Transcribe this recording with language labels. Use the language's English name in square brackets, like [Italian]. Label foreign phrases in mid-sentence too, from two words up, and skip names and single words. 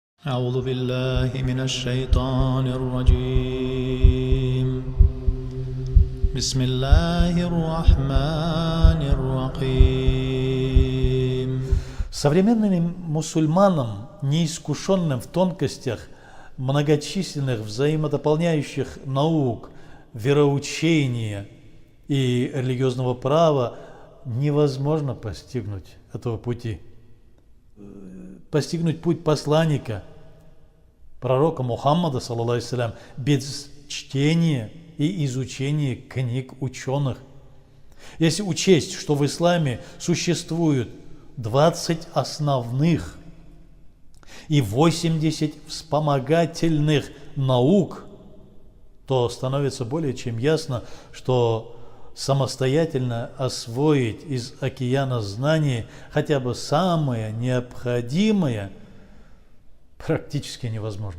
[Arabic] أعوذ بالله من الشيطان الرجيم بسم الله الرحمن الرحيم. [Russian] Современным мусульманам, неискушенным в тонкостях многочисленных взаимодополняющих наук, вероучения и религиозного права, невозможно постигнуть этого пути. Постигнуть путь посланника, пророка Мухаммада, [Arabic] صلى الله عليه وسلم, [Russian] без чтения и изучения книг ученых. Если учесть, что в исламе существует 20 основных и 80 вспомогательных наук, то становится более чем ясно, что самостоятельно освоить из океана знаний хотя бы самое необходимое практически невозможно.